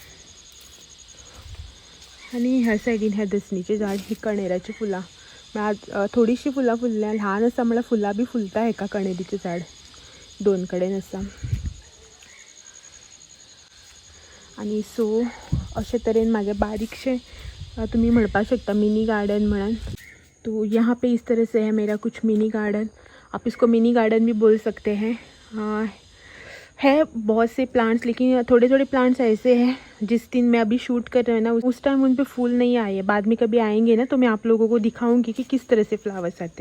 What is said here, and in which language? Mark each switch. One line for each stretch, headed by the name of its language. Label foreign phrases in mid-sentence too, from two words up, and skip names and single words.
Konkani: आनी ह्या सायडीन ह्या दसणीचें झाड, ही कणेराची फुलां, म्हळ्यार थोडीशीं फुलां फुल्ल्या, ल्हान आसा म्हळ्यार फुलां बी फुलता हेका. कणेरीचें झाड 2 कडेन आसा. आनी सो अशे तरेन म्हागे बारीकशें तुमी म्हणपाक शकता
English: mini garden
Konkani: म्हणून.
Hindi: तो यहाँ पे इस तरह से है मेरा कुछ
English: mini garden.
Hindi: आप इसको
English: mini garden
Hindi: भी बोल सकते हैं. है बहुत से प्लांट्स, लेकिन थोड़े थोड़े प्लांट्स ऐसे हैं जिस दिन मैं अभी शूट कर रहे हैं ना उस टाइम उन पे फूल नहीं आए. बाद में कभी आएंगे ना तो मैं आप लोगों को दिखाऊंगी कि किस तरह से फ्लावर्स आते हैं.